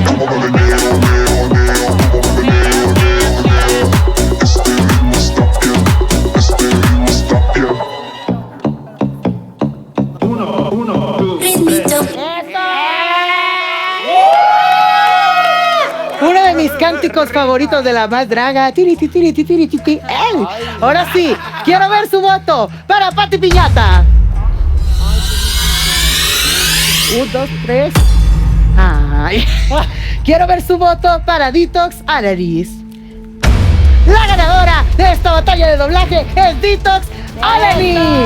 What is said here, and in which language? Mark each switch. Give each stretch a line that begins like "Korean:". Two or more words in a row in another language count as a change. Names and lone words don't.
Spanish: Como me meneo, neo, neo, como me meneo, neo, neo. Este ritmo está bien, este ritmo está bien. Ritmito. Uno de mis cánticos favoritos de la más draga. Tiri, tiri, tiri, tiri, tiri. ¡Ey! Ahora sí, quiero ver su voto para Pati Piñata. 1, 2, 3. Ay. Quiero ver su voto para Detox Alanis. La ganadora de esta batalla de doblaje es Detox Alanis.